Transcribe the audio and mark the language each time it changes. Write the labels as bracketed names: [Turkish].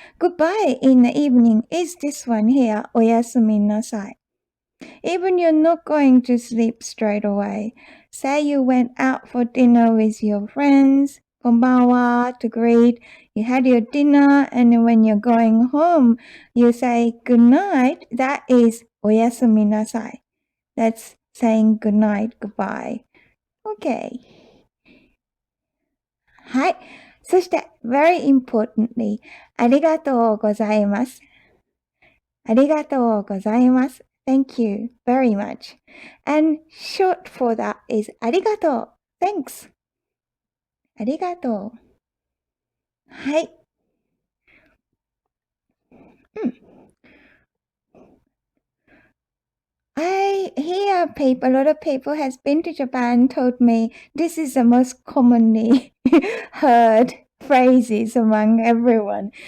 [English] Goodbye in the evening is this one here, [Japanese] おやすみなさい. [English] Even you're not going to sleep straight away. Say you went out for dinner with your friends, [Japanese] こんばんは [English] to greet. You had your dinner, and when you're going home, you say good night. That is [Japanese] おやすみなさい. [English] That's saying good night, goodbye. Okay. [Japanese] はい。そして、 [English] very importantly, [Japanese] ありがとうございます。ありがとうございます。 [English] Thank you very much. And short for that is [Japanese] ありがとう。 [English] Thanks. [Japanese] ありがとう。はい。 [English] I hear a lot of people has been to Japan told me this is the most commonly heard phrases among everyone.